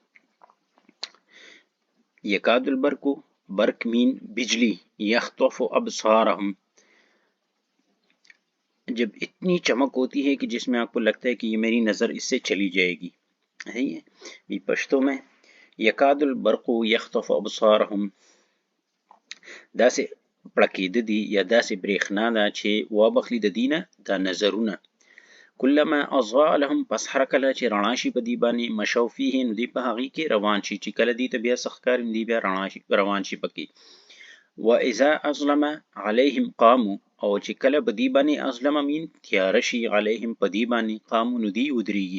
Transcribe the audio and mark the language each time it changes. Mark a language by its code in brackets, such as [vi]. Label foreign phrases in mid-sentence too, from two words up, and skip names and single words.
[ar] یکاد البرق، [ur] برق مین بجلی، [ar] یخطف ابصارہم، [ur] جب اتنی چمک ہوتی ہے کہ جس میں آپ کو لگتا ہے کہ یہ میری نظر اس سے چلی جائے گی، ہے یہ پشتو میں [ar] یکاد البرق یخطف ابصارہم، [ps] دا سے پړکېده دي یا داسې برېښنا ده چې وابخلي د دینه دا نظرونه. [ar] کلما اضاء لهم، [ps] پس هر کله چې رڼا شي په دې باندې، [ar] مشو فیه، [ps] نو دوی په هغې کې روان شي، چې کله دوی ته بیا څه ښکاري نو دوی بیا روان شي پکې. [ar] واذا اظلم علیهم قاموا، [ps] او چې کله په دې باندې اظلم مین تیاره شي، علیهم په دې باندې، قاموا نو دوی ودرېږي.